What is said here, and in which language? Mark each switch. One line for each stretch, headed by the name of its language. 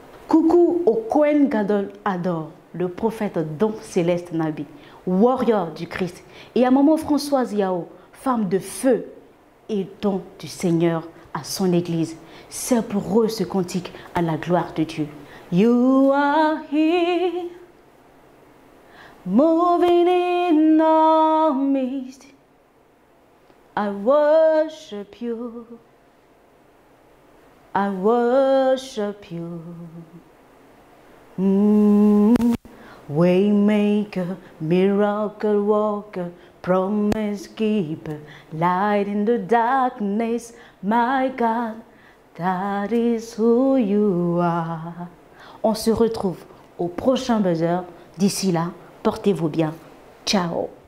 French: Coucou au Kohen Gadol Ador, le prophète Don Céleste Nabi, warrior du Christ, et à maman Françoise Yao, femme de feu et don du Seigneur à son Église. C'est pour eux ce cantique à la gloire de Dieu.
English: You are here, moving in our midst. I worship you. I worship you. Waymaker, miracle worker, promise keeper, light in the darkness, my God, that is who you are.
French: On se retrouve au prochain buzzer. D'ici là, portez-vous bien. Ciao.